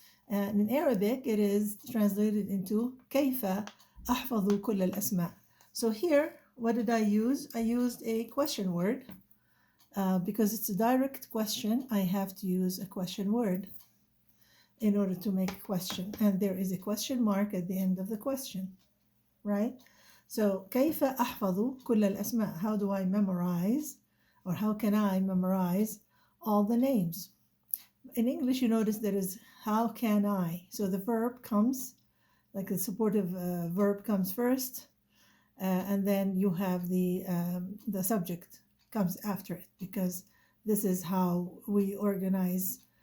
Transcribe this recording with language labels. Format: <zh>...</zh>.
<en>And in Arabic, it is translated into</en> <ar>كيف أحفظ كل الأسماء.</ar> <en>So here, what did I use? I used a question word. Because it's a direct question, I have to use a question word in order to make a question. And there is a question mark at the end of the question, right? So</en> <ar>كيف أحفظ كل الأسماء?</ar> <en>How do I memorize, or how can I memorize all the names? In English, you notice there is how can I. So the verb comes, like the supportive verb comes first, and then you have the subject comes after it, because this is how we organize.</en>